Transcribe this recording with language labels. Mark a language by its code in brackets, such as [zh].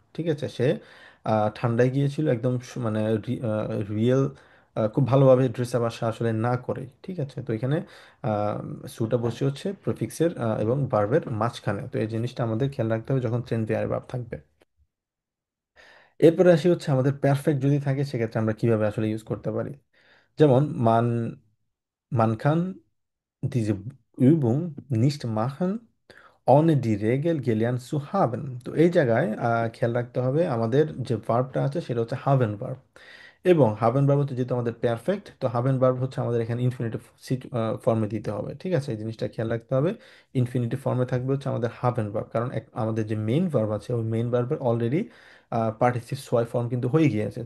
[bn] ঠিক আছে, সে ঠান্ডায় গিয়েছিল একদম মানে রিয়েল খুব ভালোভাবে ড্রেস আপ আসা আসলে না করে। ঠিক আছে, তো এখানে সুটা বসে হচ্ছে প্রেফিক্সের এবং ভার্বের মাঝখানে। তো এই জিনিসটা আমাদের খেয়াল রাখতে হবে যখন ট্রেন পেয়ারে ভার্ব থাকবে। এরপরে আসি হচ্ছে আমাদের পারফেক্ট যদি থাকে সেক্ষেত্রে আমরা কিভাবে আসলে ইউজ করতে পারি। [de] যেমন man kann diese Übung nicht machen, ohne die Regel gelernt zu haben। [bn] তো এই জায়গায় খেয়াল রাখতে হবে আমাদের যে ভার্বটা আছে সেটা হচ্ছে হাভেন ভার্ব, এবং হাভেন ভার্ব হচ্ছে যেহেতু আমাদের পারফেক্ট, তো হাভেন ভার্ব হচ্ছে আমাদের এখানে ইনফিনিটিভ ফর্মে দিতে হবে। ঠিক আছে, এই জিনিসটা খেয়াল রাখতে হবে। ইনফিনিটিভ ফর্মে থাকবে হচ্ছে আমাদের হাভেন ভার্ব, কারণ আমাদের যে মেইন ভার্ব আছে ওই মেইন ভার্বের অলরেডি পার্টিসিপ সোয়াই ফর্ম কিন্তু হয়ে গিয়েছে।